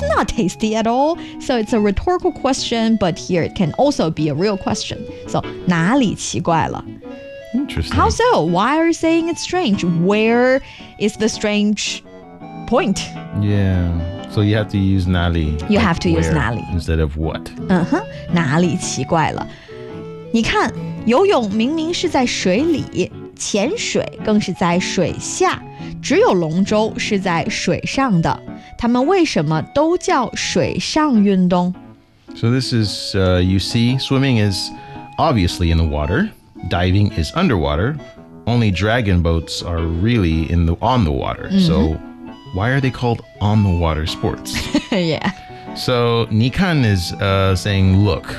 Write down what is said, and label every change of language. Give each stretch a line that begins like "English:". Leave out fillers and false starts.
English: It's not tasty at all. So it's a rhetorical question, but here it can also be a real question. So
Chinese: 哪里奇怪了
English: Interesting. How so? Why are you saying it's strange? Where is the strange point? Yeah. So you have to use 哪里 You have to use 哪里 instead of what? Uh-huh.
Chinese: 哪里奇怪了你看游泳明明是在水里潜水更是在水下只有龙舟是在水上的他们为什么都叫水上运动
English: So this is, you see, swimming is obviously in the water. Diving is underwater. Only dragon boats are really on the water. Mm-hmm. So why are they called on the water sports? yeah. So
Chinese: 你看
English: is saying look.